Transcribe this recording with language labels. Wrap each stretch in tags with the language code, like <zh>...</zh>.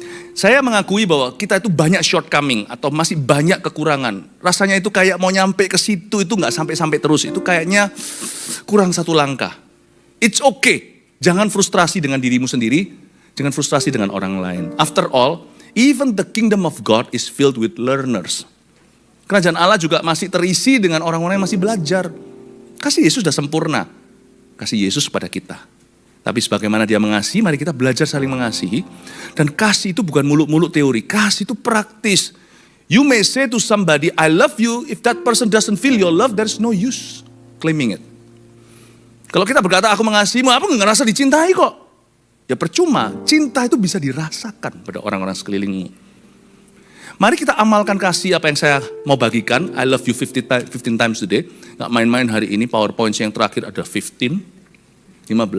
<id>Saya mengakui bahwa kita itu banyak shortcoming atau masih banyak kekurangan. Rasanya itu kayak mau nyampe ke situ itu gak sampai-sampai terus. Itu kayaknya kurang satu langkah.</id> <en>It's okay.</en> <id>Jangan frustrasi dengan dirimu sendiri. Jangan frustrasi dengan orang lain.</id> <en>After all, even the kingdom of God is filled with learners.</en> <id>Kerajaan Allah juga masih terisi dengan orang-orang yang masih belajar. Kasih Yesus sudah sempurna. Kasih Yesus pada kita. Tapi sebagaimana dia mengasihi, mari kita belajar saling mengasihi. Dan kasih itu bukan muluk-muluk teori. Kasih itu praktis.</id> <en>You may say to somebody, I love you. If that person doesn't feel your love, there's no use claiming it.</en> <id>Kalau kita berkata, aku mengasihimu, aku nggak ngerasa dicintai kok. Ya percuma, cinta itu bisa dirasakan pada orang-orang sekelilingmu. Mari kita amalkan kasih apa yang saya mau bagikan.</id> <en>I love you 15 times today.</en> <id>Nggak main-main hari ini, PowerPoint yang terakhir ada 15.</id>